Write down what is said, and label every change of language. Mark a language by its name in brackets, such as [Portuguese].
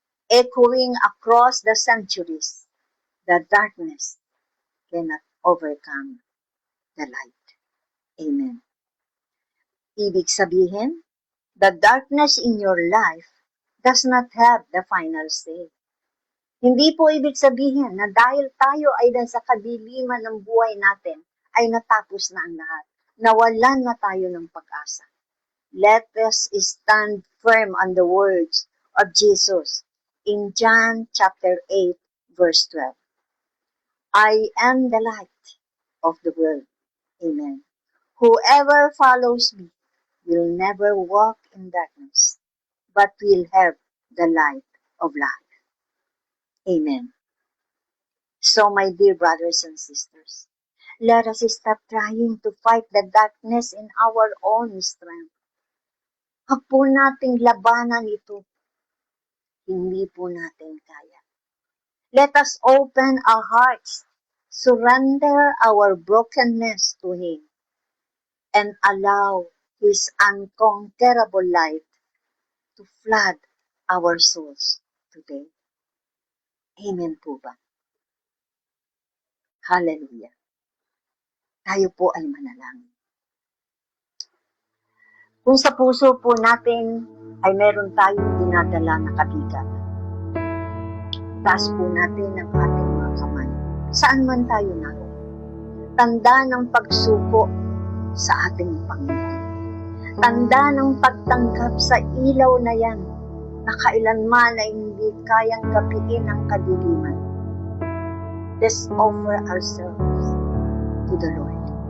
[English] Echoing across the centuries, the darkness cannot overcome the light. Amen. [Filipino] Ibig sabihin, [English] the darkness in your life does not have the final say. [Filipino] Hindi po ibig sabihin na dahil tayo ay nasa kadiliman ng buhay natin, ay natapos na ang lahat. Nawalan na tayo ng pag-asa. [English] Let us stand firm on the words of Jesus in John chapter 8 verse 12. I am the light of the world. Amen. Whoever follows me will never walk in darkness, but will have the light of life. Amen. So, my dear brothers and sisters, let us stop trying to fight the darkness in our own strength. [Filipino] Huwag po nating labanan ito. Hindi po natin kaya. [English] Let us open our hearts, surrender our brokenness to Him, and allow His unconquerable light to flood our souls today. [Filipino] Amen po ba? Hallelujah. Tayo po ay manalangin. Kung sa puso po natin ay meron tayong dinadala na kabigat, taas po natin ang ating mga kamay. Saan man tayo naroon. Tanda ng pagsuko sa ating Panginoon. Tanda ng pagtanggap sa ilaw na yan na kailanman ay hindi kayang gapiin ang kadiliman. [English] Let's offer ourselves to the Lord.